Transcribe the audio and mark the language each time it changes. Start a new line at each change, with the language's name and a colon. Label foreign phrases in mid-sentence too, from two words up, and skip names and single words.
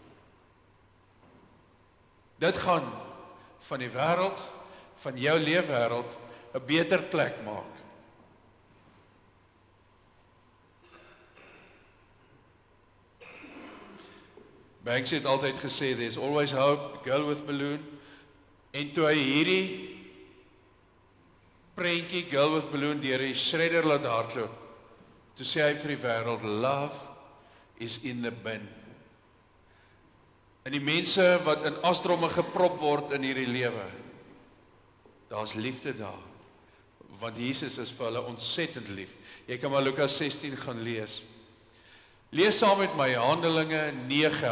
Afrikaans: Dit gaan van die wêreld, van jou leefwêreld, 'n beter plek maak. Banks het altyd gesê,
English: there's always hope, the girl with balloon.
Afrikaans: En toe hy hierdie prentjie
English: girl with balloon
Afrikaans: deur die shredder laat hardloop, toe sê hy vir die wêreld,
English: love is in the bin.
Afrikaans: En die mense wat in asdromme geprop word in hierdie lewe, daar's liefde daar, want Jesus is vir hulle ontsettend lief. Jy kan maar Lukas 16 gaan lees. Lees saam met my Handelinge 9.